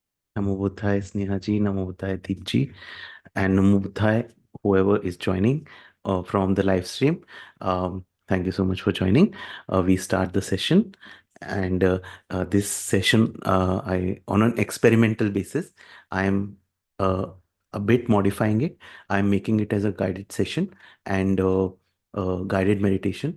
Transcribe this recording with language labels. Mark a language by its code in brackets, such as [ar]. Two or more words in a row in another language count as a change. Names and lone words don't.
[pi] Namo Buddhaya Snehaji, Namo Buddhaya Deepji, and Namo Buddhaya, [en] whoever is joining from the live stream. Thank you so much for joining. We start the session, and this session, on an experimental basis, I am uh, a bit modifying it. I'm making it as a guided session and guided meditation.